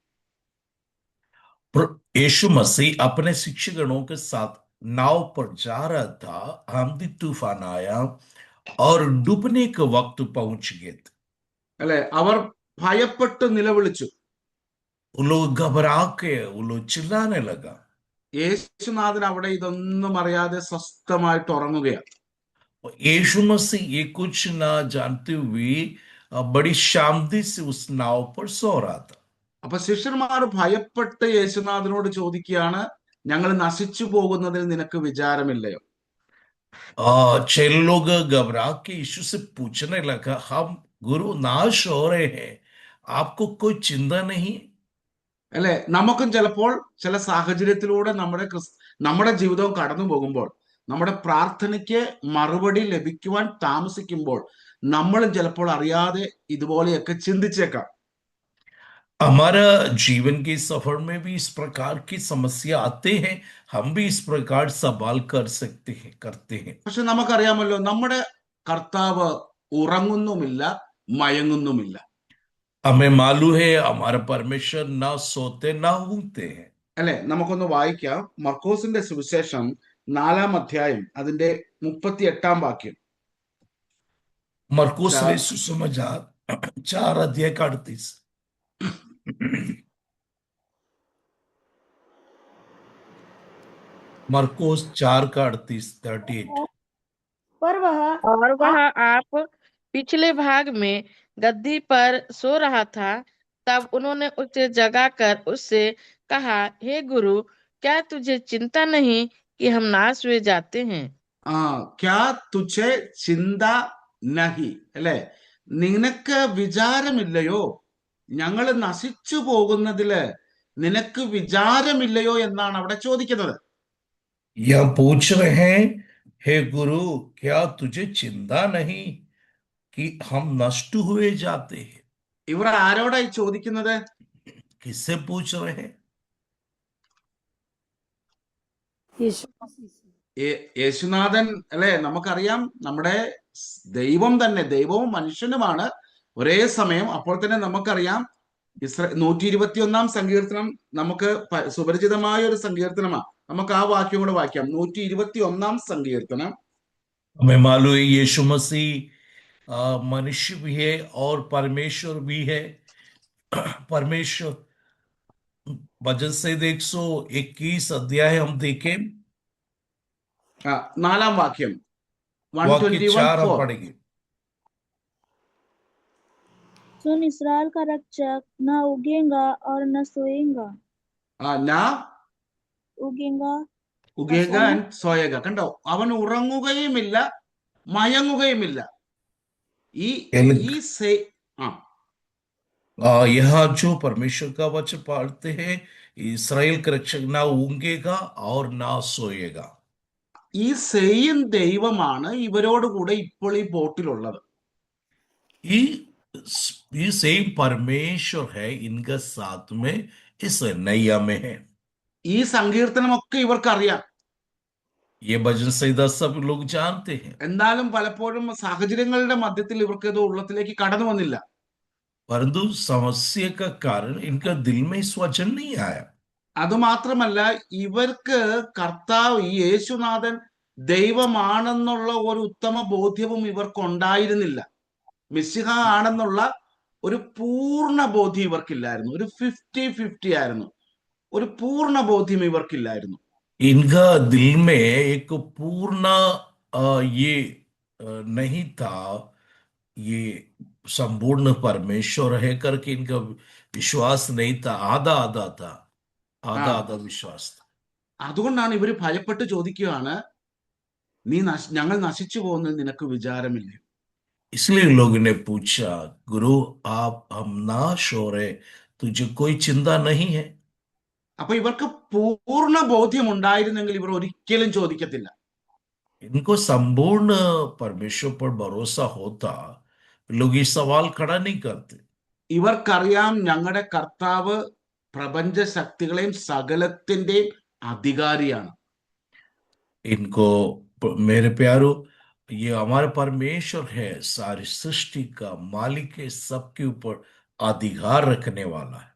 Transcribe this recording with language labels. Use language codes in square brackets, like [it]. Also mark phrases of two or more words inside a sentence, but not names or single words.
[hi] यीशु मसीह अपने शिष्यगणों के साथ नाव पर जा रहा था, आंधी तूफान आया और डूबने के वक्त पहुंच गए थे. [ml] അല്ലെ, അവർ ഭയപ്പെട്ട് നിലവിളിച്ചു. [hi] वो लोग घबरा के वो लोग चिल्लाने लगा. [ml] യേശുനാഥൻ അവിടെ ഇതൊന്നും അറിയാതെ സ്വസ്ഥമായിട്ട് ഉറങ്ങുകയാണ്. [hi] यीशु मसीह ये कुछ ना जानते हुए बड़ी शांति से उस नाव पर सो रहा था. [ml] അപ്പൊ ശിഷ്യന്മാർ ഭയപ്പെട്ട് യേശുനാഥനോട് ചോദിക്കുകയാണ്, ഞങ്ങൾ നശിച്ചു പോകുന്നതിൽ നിനക്ക് വിചാരമില്ലയോ? [hi] चेले लोग घबरा के यीशु से पूछने लगा, हम गुरु नाश हो रहे हैं, आपको कोई चिंता नहीं? [ml] അല്ലെ, നമുക്കും ചിലപ്പോൾ ചില സാഹചര്യത്തിലൂടെ നമ്മുടെ ജീവിതവും കടന്നു പോകുമ്പോൾ, നമ്മുടെ പ്രാർത്ഥനയ്ക്ക് മറുപടി ലഭിക്കുവാൻ താമസിക്കുമ്പോൾ നമ്മളും ചിലപ്പോൾ അറിയാതെ ഇതുപോലെയൊക്കെ ചിന്തിച്ചേക്കാം. [hi] हमारा जीवन के सफर में भी इस प्रकार की समस्या आते हैं, हम भी इस प्रकार सवाल कर सकते हैं, करते हैं. [ml] പക്ഷെ നമുക്കറിയാമല്ലോ, നമ്മുടെ കർത്താവ് ഉറങ്ങുന്നുമില്ല, മയങ്ങുന്നുമില്ല. [hi] हमें मालूम है हमारा परमेश्वर ना सोते ना ऊँगते हैं. [ml] അല്ലെ, നമുക്കൊന്ന് വായിക്കാം. മർക്കോസിന്റെ സുവിശേഷം 4-ാം അധ്യായം അതിന്റെ 38-ാം വാക്യം. [hi] मरकुस सुसमाचार 4:38. मरकुस 4:38. पर वह आप पिछले भाग में गद्दी पर सो रहा था. तब उन्होंने उसे जगाकर उससे कहा, हे गुरु, क्या तुझे चिंता नहीं कि हम नाश हुए जाते हैं? क्या तुझे चिंता नहीं, [ml] അല്ലെ, നിനക്ക് വിചാരമില്ലയോ, ഞങ്ങൾ നശിച്ചു പോകുന്നതില് നിനക്ക് വിചാരമില്ലയോ എന്നാണ് അവിടെ ചോദിക്കുന്നത്. [hi] यह पूछ रहे हैं, हे गुरु, क्या तुझे चिंता नहीं कि हम नष्ट हुए जाते हैं? [ml] ഇവർ ആരോടായി ചോദിക്കുന്നത്? [hi] किससे पूछ रहे हैं? यीशु मसीह से। [ml] യേശുനാഥൻ അല്ലെ, നമുക്കറിയാം നമ്മുടെ ദൈവം തന്നെ, ദൈവവും മനുഷ്യനുമാണ് ഒരേ സമയം. അപ്പോൾ തന്നെ നമുക്കറിയാം 121 സങ്കീർത്തനം നമുക്ക് സുപരിചിതമായ ഒരു സങ്കീർത്തനമാണ്. നമുക്ക് ആ വാക്യം കൂടെ വായിക്കാം. 121 സങ്കീർത്തനം. [hi] हमें मालूम है यीशु मसीह मनुष्य भी है और परमेश्वर भी है। परमेश्वर भजन संहिता 121 अध्याय हम देखें, [ml] 4 വാക്യം, [hi] वाक्य 4 हम 121:4. पढ़ेंगे। सुन इसराइल का रक्षक न उगेगा और न सोएगा। നാ उगेगा उगेगा and सोएगा. [ml] കണ്ടോ, അവൻ ഉറങ്ങുകയുമില്ല മയങ്ങുകയുമില്ല. ഈ ഈ [hi] यहाँ जो परमेश्वर का वचन पढ़ते हैं, इसराइल का रक्षक ना ऊँगेगा और ना सोएगा। [ml] ഈ സെയിം ദൈവമാണ് ഇവരോട് കൂടെ ഇപ്പോൾ ഈ ബോട്ടിലുള്ളത്. [hi] ये सेम परमेश्वर है इनका साथ में इस नैया में है। [ml] ഈ സങ്കീർത്തനമൊക്കെ ഇവർക്കറിയാം. [hi] ये भजन संहिता सब लोग जानते हैं, [ml] എന്നാലും പലപ്പോഴും സാഹചര്യങ്ങളുടെ മധ്യത്തിൽ ഇവർക്ക് ഇത് ഉള്ളത്തിലേക്ക് കടന്നു വന്നില്ല. [hi] परंतु समस्या का कारण इनका दिल में इस वचन नहीं आया। [ml] അതുമാത്രമല്ല, ഇവർക്ക് കർത്താവ് ഈ യേശുനാഥൻ ദൈവമാണെന്നുള്ള ഒരു ഉത്തമ ബോധ്യവും ഇവർക്കുണ്ടായിരുന്നില്ല. മിശിഹ ആണെന്നുള്ള ഒരു പൂർണ്ണ ബോധ്യം ഇവർക്കില്ലായിരുന്നു. ഒരു 50-50 ആയിരുന്നു. ഒരു പൂർണ്ണ ബോധ്യം ഇവർക്കില്ലായിരുന്നു. [hi] इनका दिल में एक पूर्ण ये नहीं था, ये संपूर्ण परमेश्वर है करके इनका विश्वास नहीं था। आधा आधा था, आधा आधा विश्वास था। [ml] അതുകൊണ്ടാണ് ഇവര് ഭയപ്പെട്ട് ചോദിക്കുകയാണ്, ഞങ്ങൾ നശിച്ചു പോകുന്നത് നിനക്ക് വിചാരമില്ലേ? [hi] इसलिए लोगों ने पूछा, गुरु आप हम नाश हो रहे, तुझे कोई चिंता नहीं है? [ml] അപ്പൊ ഇവർക്ക് പൂർണ്ണ ബോധ്യം ഉണ്ടായിരുന്നെങ്കിൽ ഇവർ ഒരിക്കലും ചോദിക്കത്തില്ല. [hi] इनको संपूर्ण परमेश्वर पर भरोसा होता, लोग ये सवाल खड़ा नहीं करते। [ml] ഇവർക്കറിയാം ഞങ്ങളുടെ കർത്താവ് പ്രപഞ്ച ശക്തികളെയും സകലത്തിന്റെയും അധികാരിയാണ്. [hi] इनको मेरे प्यारो, ये हमारा परमेश्वर है, सारी सृष्टि का मालिक है, सबके ऊपर अधिकार रखने वाला है।